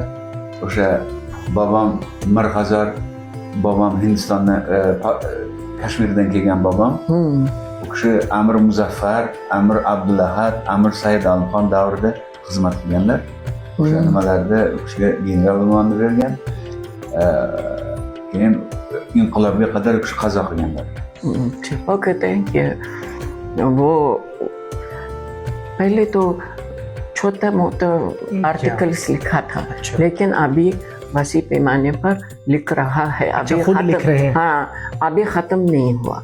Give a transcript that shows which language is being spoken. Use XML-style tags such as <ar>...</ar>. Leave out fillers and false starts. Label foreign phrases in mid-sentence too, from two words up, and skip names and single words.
<uz>O'sha bobom Mirxazor, bobom Hindistondan Kashmirdan kelgan bobom. U kishi Amir Muzaffar, Amir Abdulahad, Amir Said Alimxon davrida xizmat qilganlar. O'sha nimalarda u kishiga general unvoni berilgan. Keyin inqilobga qadar u kishi qazo qilganlar.</uz> <ur>وہ کہتے ہیں کہ وہ پہلے تو چھوٹا موٹا آرٹیکلز لکھا تھا، لیکن ابھی وسیع پیمانے پر لکھ رہا ہے. अभी خود لکھ رہے ہیں? ہاں، ابھی ختم نہیں ہوا.</ur>